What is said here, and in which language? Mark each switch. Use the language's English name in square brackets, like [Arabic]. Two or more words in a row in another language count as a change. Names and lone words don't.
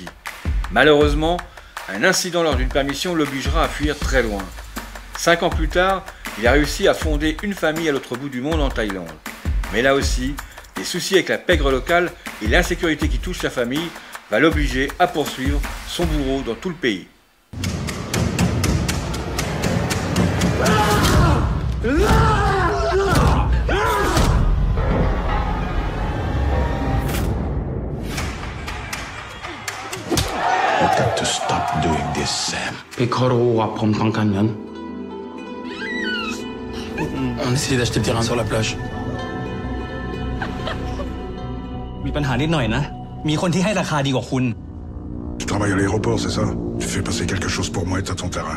[French] Malheureusement, un incident lors d'une permission l'obligera à fuir très loin. 5 ans plus tard, il a réussi à fonder une famille à l'autre bout du monde en Thaïlande. Mais là aussi, les soucis avec la pègre locale et l'insécurité qui touche sa famille va l'obliger à poursuivre son bourreau dans tout le pays. [English] You've got to stop doing this, Sam. [Thai] พี่เขารู้ว่าผมต้องการเงิน [French] On essaie d'acheter le terrain sur la plage. [Thai] มีปัญหานิดหน่อยนะ มีคนที่ให้ราคาดีกว่าคุณ [French] Tu travailles à l'aéroport, c'est ça? Tu fais passer quelque chose pour moi et t'as ton terrain.